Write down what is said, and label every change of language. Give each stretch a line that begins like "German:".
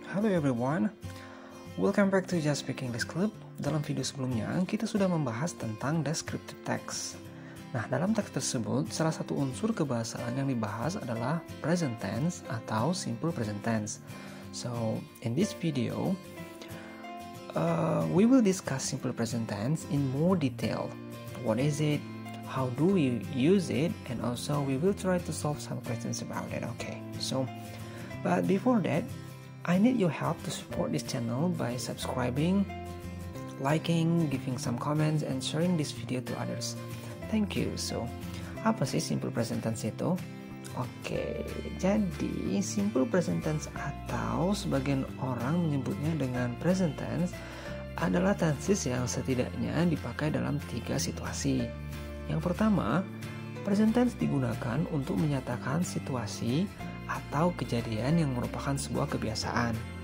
English: everyone, welcome back to Just Speak English Club.
Indonesian: Dalam video sebelumnya, kita sudah membahas tentang descriptive text. Nah, dalam teks tersebut, salah satu unsur kebahasaan yang dibahas adalah present tense atau simple present tense.
English: So, in this video, we will discuss simple present tense in more detail. What is it? How do we use it? And also, we will try to solve some questions about it. Okay, so, but before that, I need your help to support this channel by subscribing, liking, giving some comments, and sharing this video to others. Thank you. So,
Indonesian: apa sih simple present tense itu? Oke, jadi simple present tense atau sebagian orang menyebutnya dengan present tense adalah tenses yang setidaknya dipakai dalam 3 situasi. Yang pertama, present tense digunakan untuk menyatakan situasi atau kejadian yang merupakan sebuah kebiasaan.